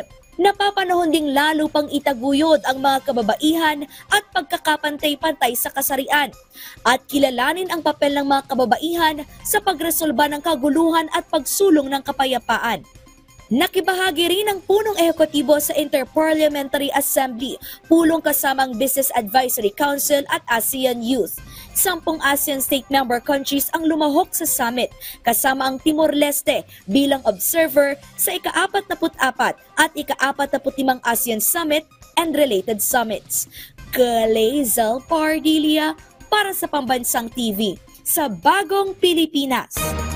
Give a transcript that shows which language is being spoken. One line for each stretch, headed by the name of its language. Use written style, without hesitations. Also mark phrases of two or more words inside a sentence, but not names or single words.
Filipino: Napapanahon ding lalo pang itaguyod ang mga kababaihan at pagkakapantay-pantay sa kasarian at kilalanin ang papel ng mga kababaihan sa pagresolba ng kaguluhan at pagsulong ng kapayapaan. Nakibahagi rin ang punong ehekutibo sa Interparliamentary Assembly, pulong kasamang Business Advisory Council at ASEAN Youth. 10 ASEAN
English: state member countries
Filipino: ang lumahok sa summit, kasama ang Timor-Leste bilang observer sa ika-44 at ika-45 ASEAN Summit and related summits. Glazel Pardilla para sa Pambansang TV sa Bagong Pilipinas.